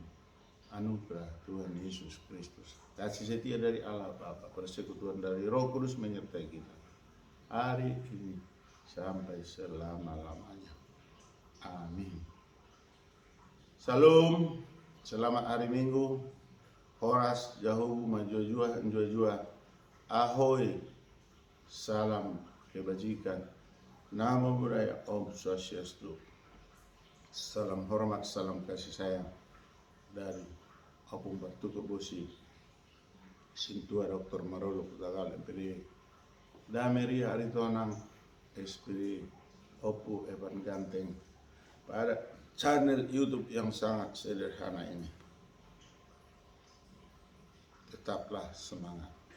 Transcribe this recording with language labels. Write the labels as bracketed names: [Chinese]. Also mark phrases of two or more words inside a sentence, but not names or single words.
[Indonesian] Anugerah Tuhan Yesus Kristus, kasih setia dari Allah Bapa, persekutuan dari Roh Kudus menyertai kita hari ini sampai selama-lamanya. Amin. Salam, selamat hari Minggu. [Batak Toba] Horas, jauh, menjua, ahoy, [Indonesian] salam kebajikan, [Pali] namo budaya, [Balinese] Om Swastiastu. [Indonesian] Salam hormat, salam kasih sayang dari Opung Batu Kebosi, Sintua Dr. Marolo Putagal, MPD, Dameria Aritonang, SPD, Opu Evan Ganteng, pada channel YouTube yang sangat sederhana ini. tetaplah semangat.